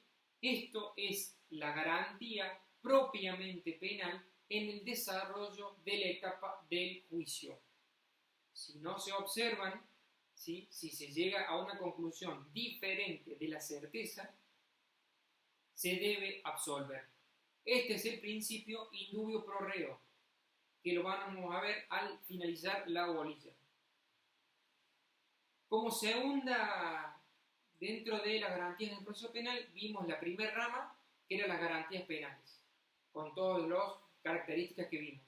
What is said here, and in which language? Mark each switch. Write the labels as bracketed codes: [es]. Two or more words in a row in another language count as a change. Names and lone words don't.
[es] Esto es la garantía propiamente penal en el desarrollo de la etapa del juicio. Si no se observan, ¿sí?, si se llega a una conclusión diferente de la certeza, se debe absolver. Este es el principio [la] in dubio pro reo, [es] que lo vamos a ver al finalizar la bolilla. Como segunda, dentro de las garantías del proceso penal, vimos la primera rama, que eran las garantías penales, con todas las características que vimos.